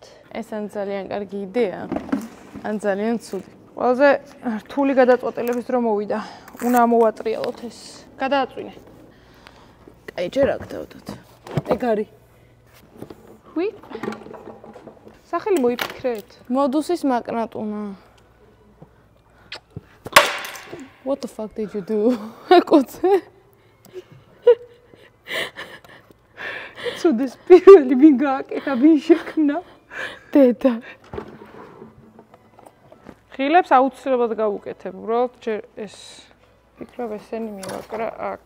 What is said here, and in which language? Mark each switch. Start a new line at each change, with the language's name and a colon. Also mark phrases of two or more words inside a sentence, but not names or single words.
Georgian: ეს ან ძალიან კარგი იდეა, ან ძალიან ცუდი. ყველაზე რთული გადაწყვეტილების დრო მოვიდა. უნდა მოვატრიალოთ ეს. გადააწვინე. აი ჯერ აქ დავდოთ. ეგ არის. ვი? სახელი მოიფიქრეთ. მოდუსის მაკნატუნა.
English: What the fuck did you do?
Georgian: კოცე. ცუდეს პირველი ვინ გააკეთა, ვინ შექმნა? დედა. ხილებს აუცილებლად გავუკეთებ, უბრალოდ ჯერ ეს ფიქრობ ესენი მივაკრა აქ.